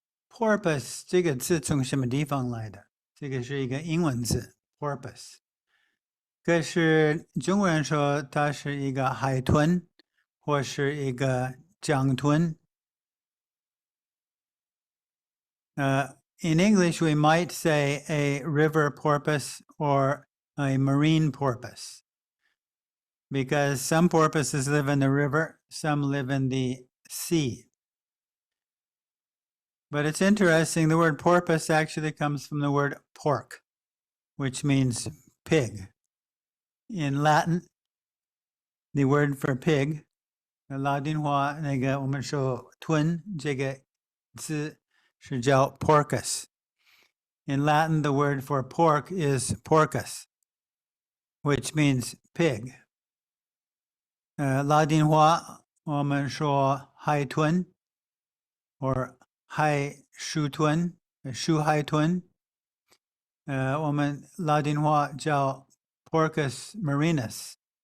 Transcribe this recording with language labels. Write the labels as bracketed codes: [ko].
[zh] porpoise 这个字从什么地方来的？这个是一个英文字 porpoise， 可是中国人说它是一个海豚或是一个江豚。 [en] In English, we might say a river porpoise or a marine porpoise, because some porpoises live in the river, some live in the sea. But it's interesting, the word porpoise actually comes from the word pork, which means pig. In Latin, the word for pig, [zh] 拉丁话那个我们说豚这个字是叫 porcus. [en] In Latin, the word for pork is porcus, which means pig. [zh] 拉丁话我们说海豚 or 海鼠豚，鼠海豚。我们拉丁话叫 Porcus marinus.